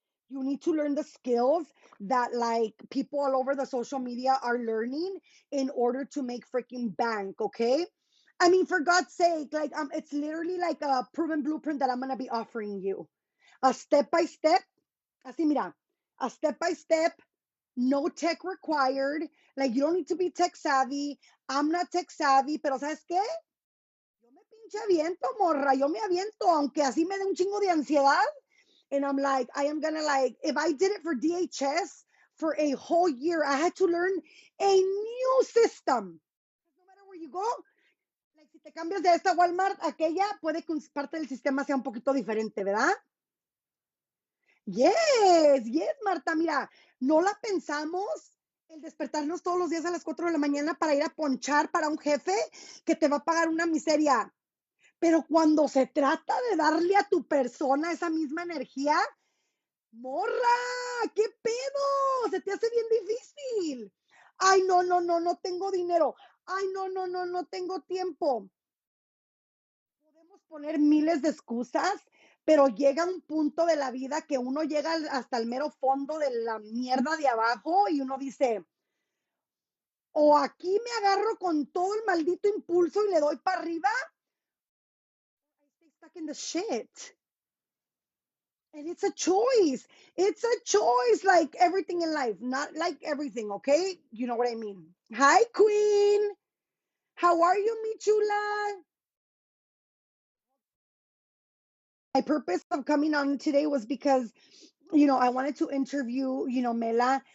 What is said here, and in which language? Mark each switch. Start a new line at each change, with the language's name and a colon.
English: You need to learn the skills that like people all over the social media are learning in order to make freaking bank. Okay. I mean, for God's sake, like, it's literally like a proven blueprint that I'm gonna be offering you. A step by step,
Spanish: así mira,
English: a step by step, no tech required. Like, you don't need to be tech savvy. I'm not tech savvy,
Spanish: pero ¿sabes qué? Yo me pinche aviento, morra. Yo me aviento, aunque así me dé un chingo de ansiedad.
English: And I'm like, I am gonna like, if I did it for DHS for a whole year, I had to learn a new system. No matter where you go, like,
Spanish: si te cambias de esta Walmart a aquella, puede que parte del sistema sea un poquito diferente, ¿verdad? Yes, yes, Marta. Mira, no la pensamos el despertarnos todos los días a las 4 de la mañana para ir a ponchar para un jefe que te va a pagar una miseria. Pero cuando se trata de darle a tu persona esa misma energía, morra, ¿qué pedo? Se te hace bien difícil. Ay, no, no, no, no tengo dinero. Ay, no, no, no, no tengo tiempo. Podemos poner miles de excusas, pero llega un punto de la vida que uno llega hasta el mero fondo de la mierda de abajo y uno dice, o aquí me agarro con todo el maldito impulso y le doy para arriba,
English: I stay stuck in the shit. And it's a choice. It's a choice, like everything in life, not like everything, okay? You know what I mean. Hi, Queen. How are you,
Spanish: mi chula?
English: My purpose of coming on today was because, I wanted to interview, Mela.